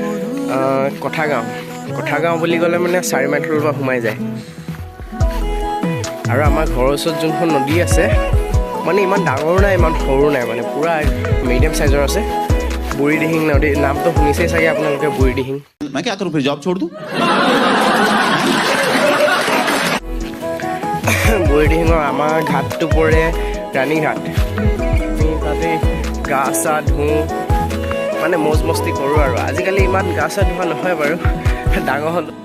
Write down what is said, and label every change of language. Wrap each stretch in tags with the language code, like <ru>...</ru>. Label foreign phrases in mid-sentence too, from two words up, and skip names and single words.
<as>কথাগাঁও বুলি ক'লে মানে 4 মাইলৰ পৰা সোমাই যায় আৰু আমাৰ ঘৰৰ ওচৰত যোনখন নদী আছে মানে ইমান ডাঙৰ নাই ইমান সৰু নাই মানে পুৰা মিডিয়াম সাইজৰ আছে বুঢ়ী দিহিং নদী নামটো শুনিছে চাগে আপোনালোকে বুঢ়ী দিহিং</as> <hi>मैं क्या करूं फिर जॉब छोड़ दूं</hi> <as>বুঢ়ী দিহিঙৰ আমাৰ ঘাটটো পৰে ৰাণী ঘাট তাতে গা চা ধুওঁ মানে মজ মস্তি কৰোঁ আৰু আজিকালি ইমান গা চা ধোৱা নহয় বাৰু ডাঙৰ হ'ল</as>